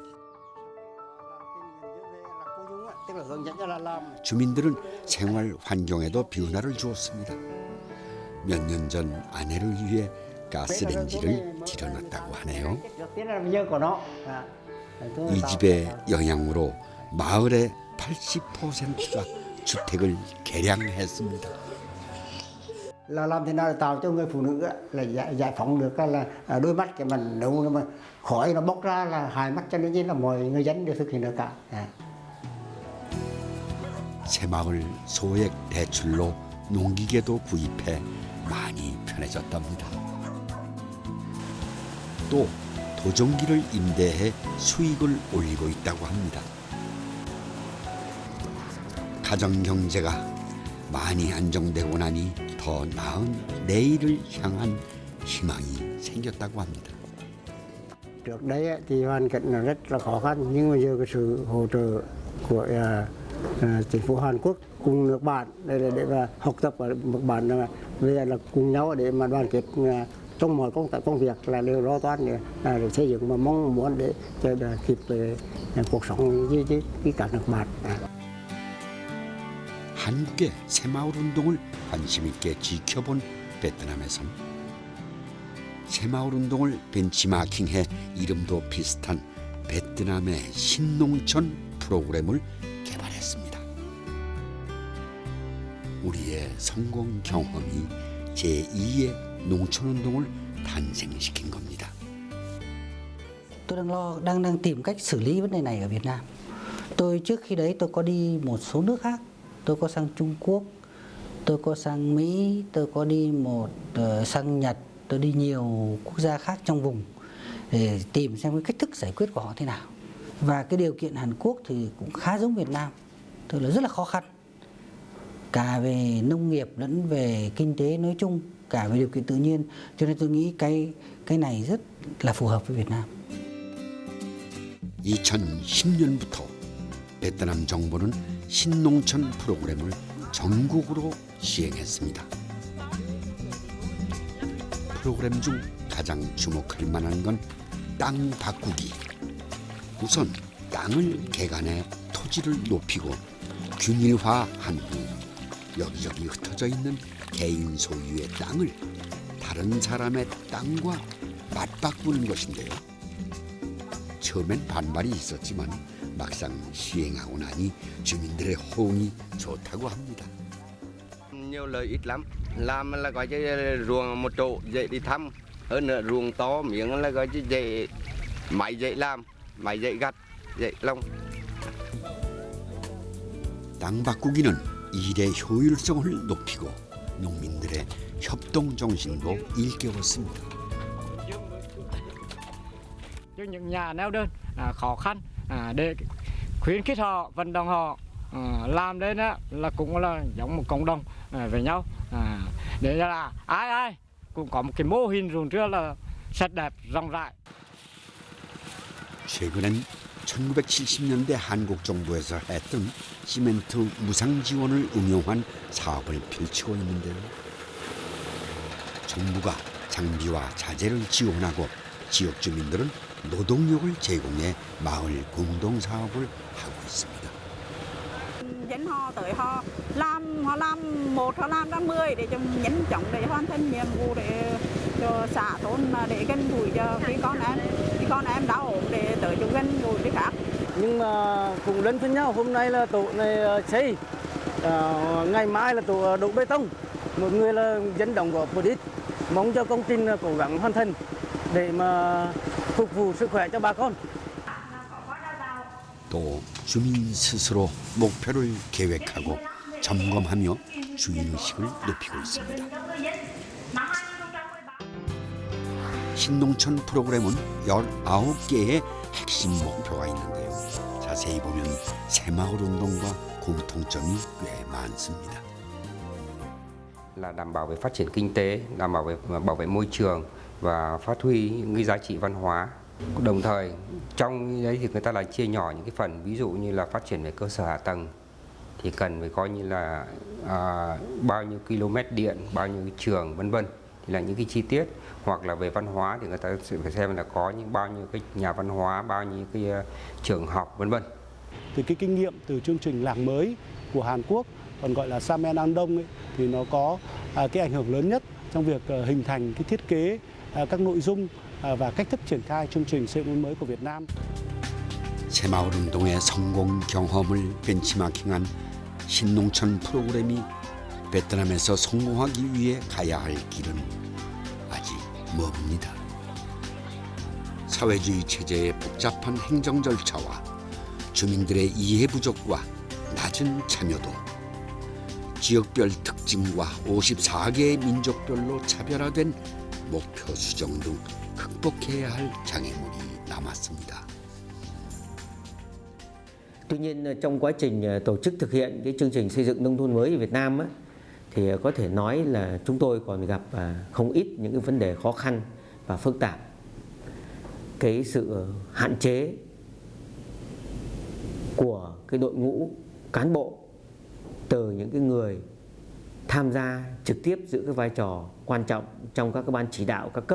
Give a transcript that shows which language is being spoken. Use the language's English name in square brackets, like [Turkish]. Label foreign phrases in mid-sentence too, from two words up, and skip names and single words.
[Korean] 주민들은 생활 환경에도 변화를 주었습니다. 몇 년 전 아내를 위해 가스레인지를 들여놨다고 하네요. 이 집의 영향으로 마을의 80%가 주택을 개량했습니다. [Vietnamese] Là làm thế nào để tạo cho người phụ nữ là giải phóng được là đôi mắt của mình, nếu mà khói nó bốc ra là hai mắt, cho nên là mọi người dân đều thực hiện được cả. [Korean] 새마을 소액 대출로 농기계도 구입해 많이 편해졌답니다. 또 도종기를 임대해 수익을 올리고 있다고 합니다. 가정 경제가 많이 안정되고 나니 더 나은 내일을 향한 희망이 생겼다고 합니다. [Vietnamese] Trước đây thì hoàn cảnh là rất là khó khăn, nhưng mà giờ cái sự hỗ trợ của chính phủ Hàn Quốc cùng nước bạn để mà học tập ở nước bạn về là cùng nhau để mà đoàn kết trong mọi công việc là đều lo toan để xây dựng và mong muốn để cho kịp cuộc sống với cả nước bạn. [Korean] 한국의 새마을 운동을 관심 있게 지켜본 베트남에선 새마을 운동을 벤치마킹해 이름도 비슷한 베트남의 신농촌 프로그램을 개발했습니다. 우리의 성공 경험이 제2의 농촌운동을 탄생시킨 겁니다. [Vietnamese] Tôi đang tìm cách xử lý vấn đề này ở Việt Nam. Tôi trước khi đấy tôi có đi một số nước khác. Tôi có sang Trung Quốc, tôi có sang Mỹ, tôi có đi sang Nhật, tôi đi nhiều quốc gia khác trong vùng để tìm xem cái cách thức giải quyết của họ thế nào. Và cái điều kiện Hàn Quốc thì cũng khá giống Việt Nam, tức là rất là khó khăn. Cả về nông nghiệp lẫn về kinh tế nói chung, cả về điều kiện tự nhiên, cho nên tôi nghĩ cái này rất là phù hợp với Việt Nam. [Korean] 2010년부터 베트남 정부는 신농촌 프로그램을 전국으로 시행했습니다. 프로그램 중 가장 주목할 만한 건 땅 바꾸기. 우선 땅을 개간해 토지를 높이고 균일화한 후 여기저기 흩어져 있는 개인 소유의 땅을 다른 사람의 땅과 맞바꾸는 것인데요. 처음엔 반발이 있었지만 막상 시행하고 나니 주민들의 호응이 좋다고 합니다. [Vietnamese] Nhiều lợi ích lắm, làm là gọi như ruộng một chỗ dễ đi thăm, hơn nữa ruộng to miếng là gọi như dễ máy dễ làm, máy dễ gặt, dễ lông. [Korean] 땅 바꾸기는 일의 효율성을 높이고 농민들의 협동 정신도 일깨웠습니다. [Vietnamese] Cho những nhà neo đơn khó khăn để khuyến khích họ, vận động họ làm đến là cũng là giống một cộng đồng với nhau để là ai cũng có một cái mô hình ruộng trước là sạch đẹp rộng rãi. [Korean] 최근엔 1970년대 한국 정부에서 했던 시멘트 무상 지원을 응용한 사업을 펼치고 있는데요. 정부가 장비와 자재를 지원하고 지역 주민들은 노동력을 제공해 마을 공동 사업을 하고 있습니다. [Vietnamese] Dẫn họ tới họ làm 1, họ làm ra 10 để cho nhanh chóng để hoàn thành nhiệm vụ để cho xã thôn để gần gũi cho khi con em đau ốm để tới chỗ gần gũi với khác. Nhưng mà cùng đến với nhau, hôm nay là tổ này xây, ngày mai là tổ đổ bê tông, một người là dẫn đồng góp một ít, mong cho công trình cố gắng hoàn thành để mà phục vụ sức khỏe cho bà con. [Korean] 또 주민 스스로 목표를 계획하고 점검하며 주인의식을 높이고 있습니다. 신농촌 프로그램은 19개의 핵심 목표가 있는데요. 자세히 보면 새마을 운동과 공통점이 꽤 많습니다. [Vietnamese] Là đảm bảo về phát triển kinh tế, đảm bảo vệ môi trường và phát huy những cái giá trị văn hóa. Đồng thời trong đấy thì người ta là chia nhỏ những cái phần, ví dụ như là phát triển về cơ sở hạ tầng thì cần phải coi như là bao nhiêu km điện, bao nhiêu trường vân vân, thì là những cái chi tiết. Hoặc là về văn hóa thì người ta sẽ phải xem là có những bao nhiêu cái nhà văn hóa, bao nhiêu cái trường học vân vân. Từ cái kinh nghiệm từ chương trình làng mới của Hàn Quốc, còn gọi là Samen An Đông ấy, thì nó có cái ảnh hưởng lớn nhất trong việc hình thành cái thiết kế các nội dung và cách thức triển khai chương trình xây dựng mới của Việt Nam. [Korean] 새마을 운동의 성공 경험을 벤치마킹한 신농촌 프로그램이 베트남에서 성공하기 위해 가야 할 길은 아직 멉니다. 사회주의 체제의 복잡한 행정 절차와 주민들의 이해 부족과 낮은 참여도, 지역별 특징과 54개의 민족별로 차별화된 목표 수정 등 극복해야 할 장애물이 남았습니다. [Vietnamese] Tuy nhiên trong quá trình tổ chức thực hiện cái chương trình xây dựng nông thôn mới ở Việt Nam á, thì có thể nói là chúng tôi còn gặp không ít những cái vấn đề khó khăn và phức tạp. Cái sự hạn chế của cái đội ngũ cán bộ từ những cái người tham gia trực tiếp giữ cái vai trò quan trọng trong các ban chỉ đạo các cấp.